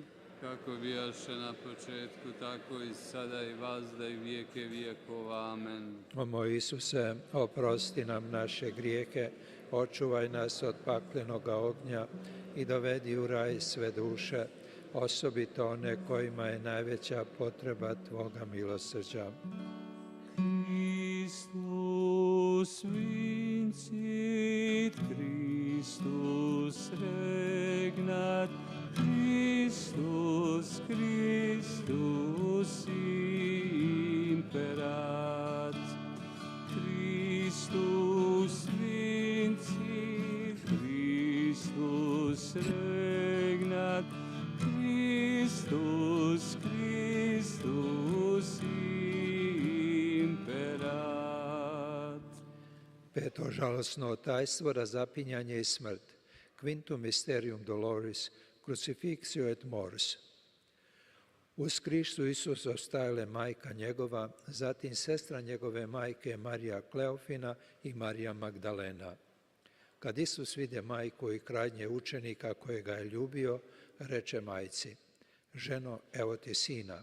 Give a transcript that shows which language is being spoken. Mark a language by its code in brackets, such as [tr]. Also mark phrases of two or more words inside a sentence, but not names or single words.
[hr] Kako bijaše na početku, tako i sada i vazda i vijeke vijekova. Amen. O moj Isuse, oprosti nam naše grijehe, očuvaj nas od paklenoga ognja i dovedi u raj sve duše, osobito one kojima je najveća potreba Tvoga milosrđa. [la] Christus vincit, Christus regnat, Christus, Christus imperat. Christus vincit, Christus regnat, Christus, Christus imperat. [hr] Peto žalosno tajstvo, razapinjanje i smrt. [la] Quintum mysterium doloris, crucifixio et mors. [hr] Uz Kristu Isusa stajale majka njegova, zatim sestra njegove majke Marija Kleofina i Marija Magdalena. Kad Isus vide majku i krajnje učenika kojega je ljubio, reče majci: ženo, evo ti sina.